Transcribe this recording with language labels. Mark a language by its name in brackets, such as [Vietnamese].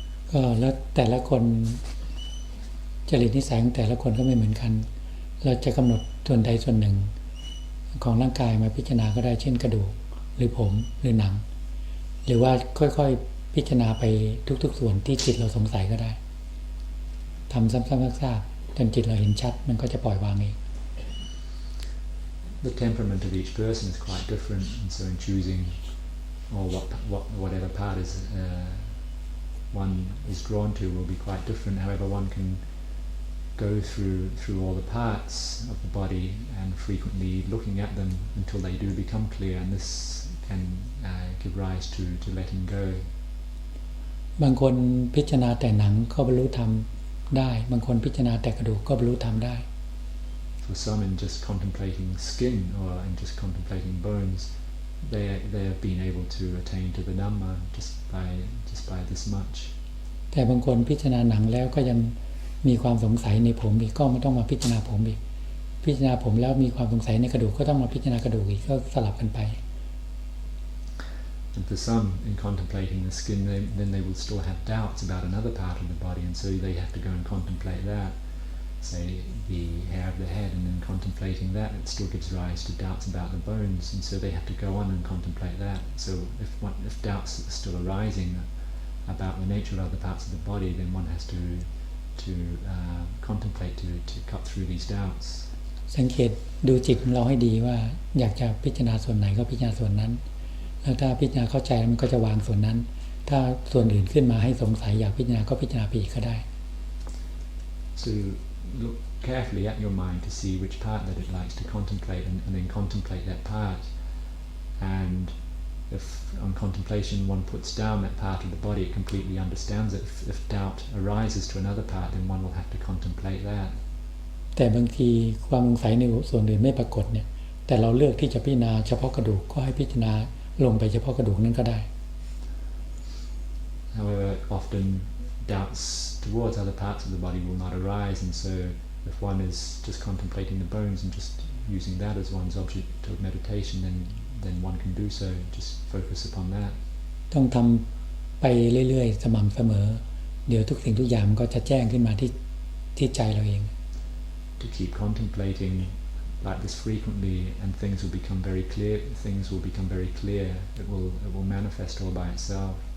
[Thai] ก็แล้วแต่ละคนจริตนิสัยของแต่ละคนก็ไม่เหมือนกันเราจะกำหนดส่วนใดส่วนหนึ่งของร่างกายมาพิจารณาก็ได้เช่นกระดูกหรือผมหรือหนังหรือว่าค่อยๆพิจารณาไปทุกๆส่วนที่จิตเราสงสัยก็ได้ทำซ้ำๆซากๆจนจิตเราเห็นชัดมันก็จะปล่อยวางเอง [English] The temperament of each person is quite different, and so in choosing or whatever part is one is drawn to will be quite different. However, one can go through all the parts of the body and frequently looking at them until they do become clear, and this can give rise to letting go. [Thai] บางคนพิจารณาแต่หนังก็บรรลุธรรมได้บางคนพิจารณาแต่กระดูกก็บรรลุธรรมได้ [English] For some, in just contemplating skin or in just contemplating bones, they have been able to attain to the Dhamma just by this much. [Thai] แต่บางคนพิจารณาหนังแล้วก็ยังมีความสงสัยในผมอีกก็ไม่ต้องมาพิจารณาผมอีกพิจารณาผมแล้วมีความสงสัยในกระดูกก็ต้องมาพิจารณากระดูกอีกก็สลับกันไป [English] And for some, in contemplating the skin, then they will still have doubts about another part of the body, and so they have to go and contemplate that. Say the hair of the head, and then contemplating that, it still gives rise to doubts about the bones, and so they have to go on and contemplate that. So if doubts are still arising about the nature of other parts of the body, then one has to contemplate to cut through these doubts. [Thai] สังเกตดูจิตของเราให้ดีว่าอยากจะพิจารณาส่วนไหนก็พิจารณาส่วนนั้นแล้วถ้าพิจารณาเข้าใจมันก็จะวางส่วนนั้นถ้าส่วนอื่นขึ้นมาให้สงสัยอยากพิจารณาก็พิจารณาไปอีกก็ได้ [English] So look carefully at your mind to see which part that it likes to contemplate and then contemplate that part. And if on contemplation one puts down that part of the body, it completely understands it. If doubt arises to another part, then one will have to contemplate that. [Thai] แต่บางทีความสงสัยในส่วนอื่นไม่ปรากฏเนี่ยแต่เราเลือกที่จะพิจารณาเฉพาะกระดูกก็ให้พิจารณาลงไปเฉพาะกระดูกนั้นก็ได้ [English] However, often doubts towards other parts of the body will not arise, and so if one is just contemplating the bones and just using that as one's object of meditation, then one can do so. Just focus upon that. [Thai] ต้องทำไปเรื่อยๆสม่ำเสมอเดี๋ยวทุกสิ่งทุกอย่างมันก็จะแจ้งขึ้นมาที่ใจเราเอง [English] To keep contemplating like this frequently, and things will become very clear. Things will become very clear. It will manifest all by itself.